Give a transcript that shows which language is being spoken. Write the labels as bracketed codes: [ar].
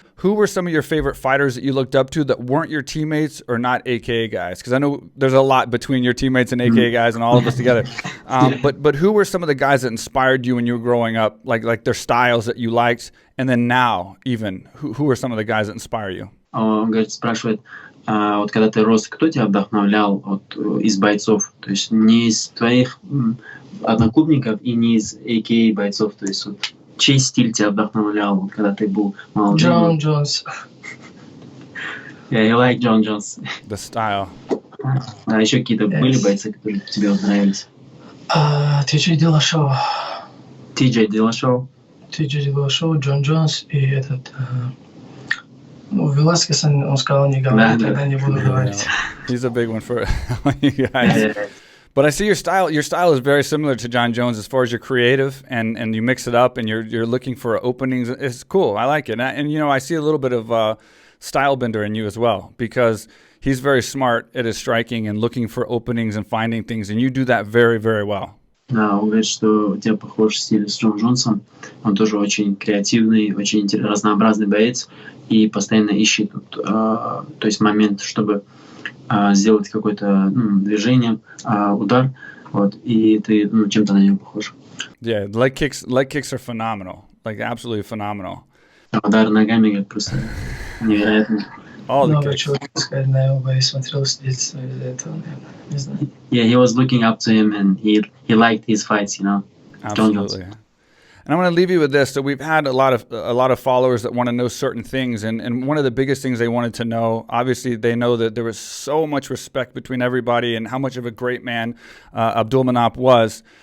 [en] Who were some of your favorite fighters that you looked up to that weren't your teammates or not AKA guys? Because I know there's a lot between your teammates and AKA guys and all of us together. But who were some of the guys that inspired you when you were growing up, like their styles that you liked? And then now, even, who are some of the guys that inspire you? [ru] Он говорит, спрашивает, вот когда ты рос, кто тебя вдохновлял из бойцов? То есть не из твоих одноклубников и не из AKA бойцов, то есть вот чей стиль тебя вдохновлял, когда ты был молодым? [en] John Jones. Yeah, you like John Jones. The style. [ru] А еще какие-то были бойцы, которые тебе нравились? [en] TJ Dillashaw. TJ [ru] Dillashaw, Джон Джонс и этот... Ну, Velasquez, он сказал, не говори, тогда не буду говорить. [en] He's a big one for you guys. But I see your style. Your style is very similar to John Jones as far as you're creative and you mix it up and you're looking for openings. It's cool. I like it. And you know, I see a little bit of Stylebender in you as well because he's very smart at his striking and looking for openings and finding things, and you do that very, very well. [ru] Да, он говорит, что у тебя похож стиль с Джон Джонсом. Он тоже очень креативный, очень разнообразный боец и постоянно ищет то есть момент, чтобы сделать какое-то движение, удар, вот, и ты чем-то на него похож. [en] Yeah, leg kicks are phenomenal, like absolutely phenomenal. [ru] Удар ногами как просто невероятно. Много чего сказать на его бой, смотрел с детства из-за этого, не знаю. [en] Yeah, he was looking up to him and he liked his fights, you know. Absolutely. And I'm going to leave you with this. So we've had a lot of followers that want to know certain things, and one of the biggest things they wanted to know, obviously they know that there was so much respect between everybody and how much of a great man Abdulmanap was.